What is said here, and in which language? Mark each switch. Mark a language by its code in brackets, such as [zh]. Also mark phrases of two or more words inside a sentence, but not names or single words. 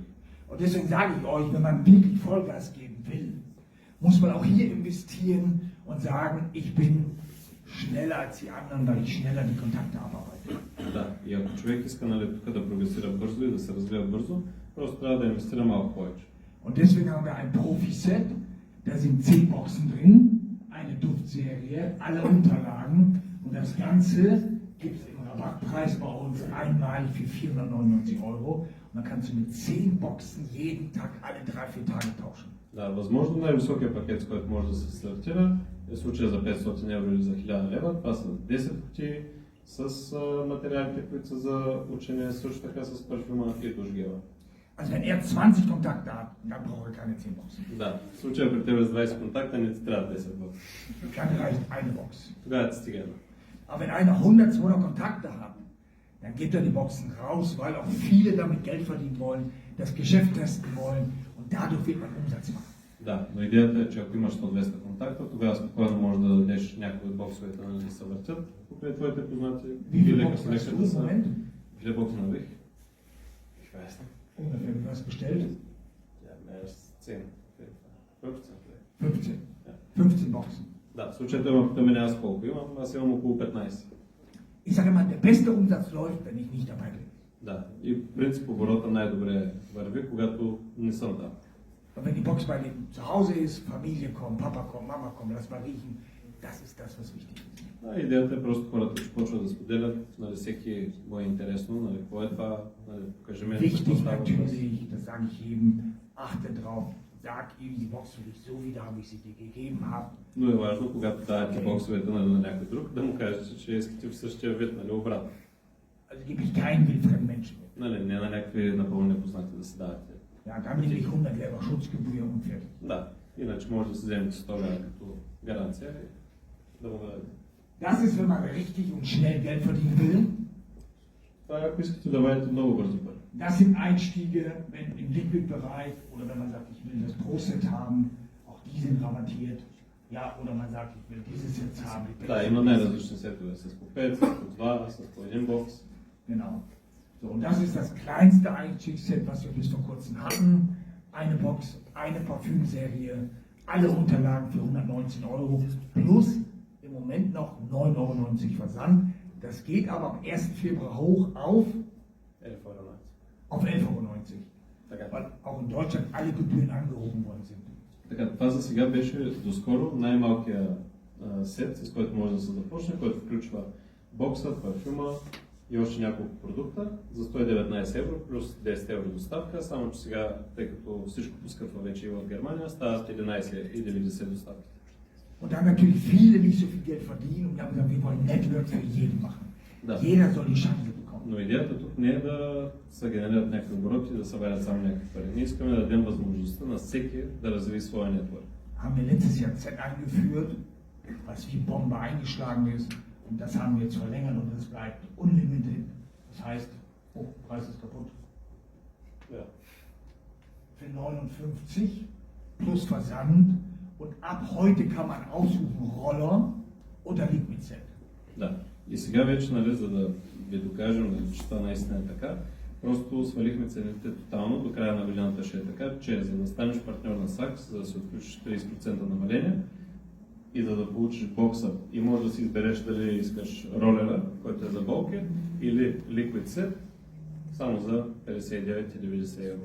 [de] Und deswegen sage ich euch, wenn man wirklich Vollgas geben will, muss man auch hier investieren und sagen, ich bin schneller als die anderen, weil ich schneller die Kontakte abarbeite. [bg] Да, и ако човек иска, нали, тук да прогресира бързо и да се развива бързо, просто трябва да инвестира малко повече. [de] Und deswegen haben wir ein Profi-Set, da sind 10 Boxen drin, eine Duftserie, alle Unterlagen und das Ganze gibt es im Rabattpreis bei uns einmalig für 499 Euro und dann kannst du mit 10 Boxen jeden Tag alle 3-4 Tage tauschen. [bg] Да, възможно най-високия пакет, с който може да се стартира, е случая за 500 евро или за 1000 лева. Това са 10 кутии с материалите, които са за учене, също така с парфюма и душгела. [de] Also wenn er 20 Kontakte hat, dann braucht er keine 10 Boxen. [bg] Да, в случая при тебе с 20 контакта не ти трябва 10 бокса. [de] Dann reicht eine Box. [bg] Тогава ти стига една. [de] Aber wenn einer 100-200 Kontakte hat, dann gibt er die Boxen raus, weil auch viele damit Geld verdienen wollen, das Geschäft testen wollen und dadurch wird man Umsatz machen. [bg] Да, но идеята е, че ако имаш 100-200 контакта, тогава спокойно можеш да дадеш някои от боксовете да се въртят покрай твоите познати. [de] Wie viele [bg] лека [de] Boxen hast [bg] лека [de] du [bg] да [de] im [bg] са. [de] Moment? [bg] 2 бокса навих. [de] Ich weiß nicht. Ungefähr, du hast bestellt? Ja, mehr als 10. 15 vielleicht. 15. Ja. 15 Boxen. [bg] Да, в случая има към мен аз колко имам, аз имам около 15. [de] Ich sage immer, der beste Umsatz läuft, wenn ich nicht dabei bin. [bg] Да, и в принцип оборота най-добре върви, когато не съм там. [de] Und wenn die Box bei dem zu Hause ist, Familie kommt, Papa kommt, Mama kommt, lass mal riechen, das ist das, was wichtig ist. [bg] Да, идеята е просто хората, че почват да споделят, нали, всеки го е интересно, нали, какво е това, нали, покажи ми какво [de] Wichtig [bg] става въпрос. [de] natürlich, das sage ich jedem, achte drauf, sag ihm die Box für dich so wieder, wie ich sie dir gegeben habe. [bg] Но е важно, когато давате боксовете на някой друг, да му кажете, че искате в същия вид, нали, обратно. [de] Also gebe ich keinen wildfremden Menschen mit. [bg] Нали, не на някакви напълно непознати да се давате. [de] Ja, dann nehme ich 100 Lever Schutzgebühr und fertig. [bg] Да, иначе може да се вземете 100 лева като гаранция и да му дадете. [de] Das ist, wenn man richtig und schnell Geld verdienen will. [bg] Това е ако искате да вадите много бързо пари. [de] Das sind Einstiege, wenn im Liquid-Bereich oder wenn man sagt, ich will das Pro-Set haben, auch die sind rabattiert. Ja, oder man sagt, ich will dieses jetzt haben. [bg] Да, има най-различни сетове с по 5, с по 2, с по 1 бокс. [de] Genau. So, und das ist das kleinste Einstiegsset, was wir bis vor kurzem hatten. Eine Box, eine Parfümserie, alle Unterlagen für 119 Euro plus im Moment noch 9,90 Euro Versand. Das geht aber am 1. Februar hoch auf 11,90 €. 11,90 Euro, [bg] Така. [de] weil auch in Deutschland alle Gebühren angehoben worden sind. [bg] Така, това за сега беше доскоро най-малкия сет, с който може да се започне, който включва бокса, парфюма и още няколко продукта за 119 евро плюс 10 евро доставка, само че сега, тъй като всичко поскъпва вече и в Германия, стават 11,90 доставки. [de] Und da haben natürlich viele nicht so viel Geld verdienen und wir haben gesagt, wir wollen Networks für jeden machen. [bg] Да. [de] Jeder soll die Chance bekommen. [bg] Но идеята тук не е да се генерират някакви обороти и да съберат само някакви пари. Ние искаме да дадем възможността на всеки да развие своя нетворк. [de] Haben wir letztes Jahr Z eingeführt, was wie Bombe eingeschlagen ist. Und das haben wir jetzt verlängert und das bleibt unlimited. Das heißt, oh, Preis ist kaputt. Ja. Für 59 plus Versand. Und ab heute kann man aussuchen Roller oder Liquid Set. [bg] Да. И сега вече, нали, за да ви докажем, че това наистина е така, просто свалихме цените тотално, до края на годината ще е така, че за да станеш партньор на Saks, за да се отключиш 30% намаление и да получиш бокса и можеш да си избереш дали искаш ролера, който е за болки, или Liquid Set, само за 59,90 евро.